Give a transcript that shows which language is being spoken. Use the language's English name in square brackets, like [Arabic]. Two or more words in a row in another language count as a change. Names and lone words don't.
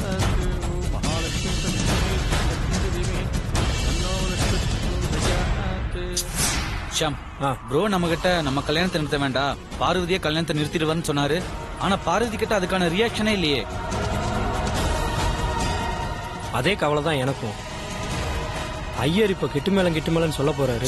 [Sanskrit] महालक्ष्मी च विद्महे विष्णुपत्नी च धीमहि तन्नो लक्ष्मी प्रचोदयात्. [Tamil] ஷாம் ப்ரோ நம்ம கிட்ட நம்ம கல்யாணத்தை நிறுத்த வேண்டாம், பார்வதியை கல்யாணத்தை நிறுத்திடுவான்னு சொன்னாரு. ஆனா பார்வதி கிட்ட அதுக்கான ரியாக்ஷனே இல்லையே. அதே கவலை தான் எனக்கும். ஐயர் இப்ப கிட்டுமேலன்னு சொல்ல போறாரு.